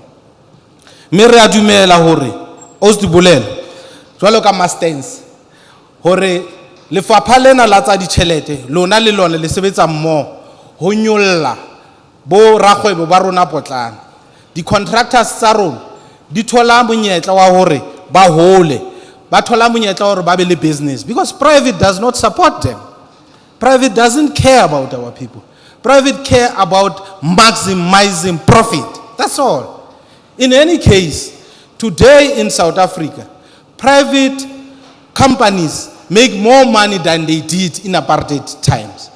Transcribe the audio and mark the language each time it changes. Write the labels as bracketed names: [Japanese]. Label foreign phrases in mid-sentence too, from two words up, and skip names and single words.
[Southern Sotho] Mme re a dumela hore o se dibolela jwalo ka Mastens hore lefapha lena la tsa ditjhelete lona le lona le sebetsa mmoho ho nyolla bo rakgwebo ba rona potlana. Di contractors tsa rona di thola monyetla wa hore ba hole ba thola monyetla wa hore ba be le business [English] because private does not support them. Private doesn't care about our people. Private care about maximizing profit. That's all. In any case, today in South Africa, private companies make more money than they did in apartheid times.